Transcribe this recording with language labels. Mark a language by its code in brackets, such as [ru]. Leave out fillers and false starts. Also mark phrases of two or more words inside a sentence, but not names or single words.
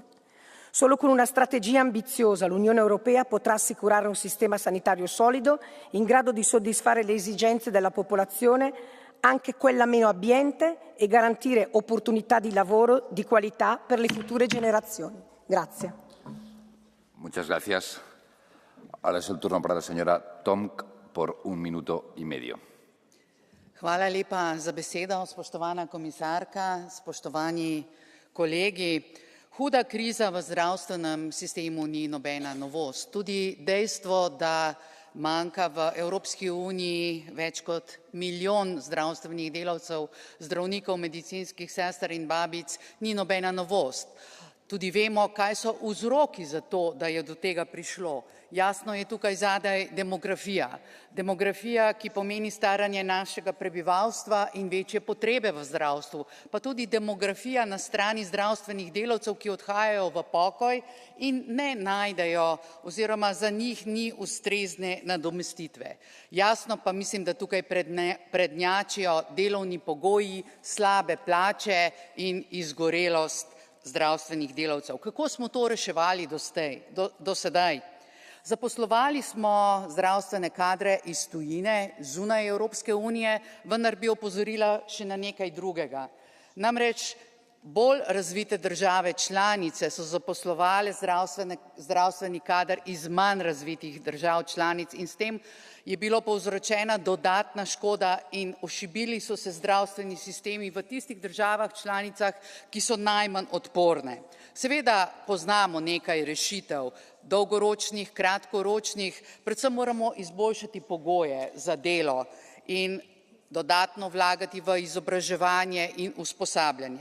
[it] Solo con una strategia ambiziosa l'Unione Europea potrà assicurare un sistema sanitario solido, in grado di soddisfare le esigenze della popolazione, anche quella meno abbiente, e garantire opportunità di lavoro di qualità per le future generazioni. Grazie. [es] Muchas gracias. Ahora es el turno para la señora Tomc por 1 minuto y medio. [sl] Hvala lepa za besedo, spoštovana komisarka, spoštovani kolegi. Huda kriza v zdravstvenem sistemu ni nobena novost. Tudi dejstvo, da manjka v Evropski uniji več kot 1 milijon zdravstvenih delavcev, zdravnikov, medicinskih sester in babic, ni nobena novost. Tudi vemo, kaj so vzroki za to, da je do tega prišlo. Jasno je tukaj zadaj demografija. Demografija, ki pomeni staranje našega prebivalstva in večje potrebe v zdravstvu, pa tudi demografija na strani zdravstvenih delavcev, ki odhajajo v pokoj in ne najdejo oziroma za njih ni ustrezne nadomestitve. Jasno pa mislim, da tukaj prednjačijo delovni pogoji, slabe plače in izgorelost zdravstvenih delavcev. Kako smo to reševali do sedaj? Zaposlovali smo zdravstvene kadre iz tujine, zunaj Evropske unije, vendar bi opozorila še na nekaj drugega. Namreč bolj razvite države članice so zaposlovale zdravstveni kader iz manj razvitih držav članic in s tem je bilo povzročena dodatna škoda in ošibili so se zdravstveni sistemi v tistih državah članicah, ki so najmanj odporne. Seveda poznamo nekaj rešitev, dolgoročnih, kratkoročnih, predvsem moramo izboljšati pogoje za delo in dodatno vlagati v izobraževanje in usposabljanje.